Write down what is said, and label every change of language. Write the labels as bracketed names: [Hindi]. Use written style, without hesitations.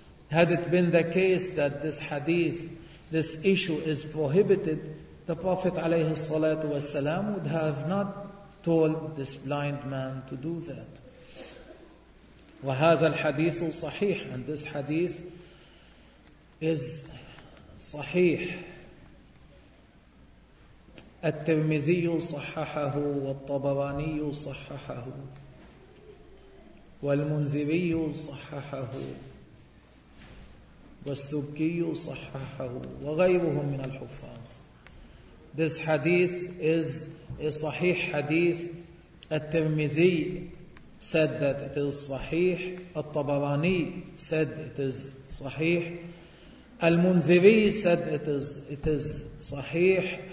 [English] Had it been the case that this hadith, this issue is prohibited, the Prophet [Arabic] عليه الصلاة والسلام [English] would have not told this blind man to do that. [Arabic] وهذا الحديث صحيح, [English] and this hadith is صحيح. [Arabic] الترمذي صححه والطبراني صححه والمنذري صححه والسبكي صححه وغيرهم من الحفاظ. [English] This hadith is a صحيح hadith. الترمذي said that it is صحيح. الطبراني said it is صحيح. المنذري said it is صحيح.